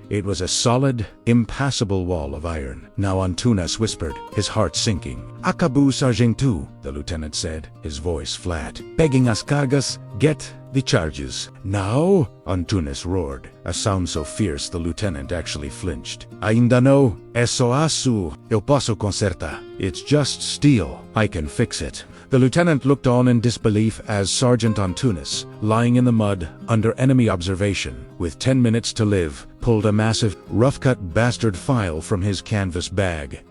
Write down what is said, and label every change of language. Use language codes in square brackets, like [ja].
[en] It was a solid, impassable wall of iron. Now Antunes whispered, his heart sinking. [pt] "Acabou, Sargentu," [en] the lieutenant said, his voice flat. [pt] "Peguem as cargas, [en] get the charges." "Now?" Antunes roared, a sound so fierce the lieutenant actually flinched. [pt] "Ainda não, é só aço, eu posso consertar." [en] "It's just steel, I can fix it." The lieutenant looked on in disbelief as Sergeant Antunes, lying in the mud, under enemy observation, with 10 minutes to live, pulled a massive, rough-cut bastard file from his canvas bag.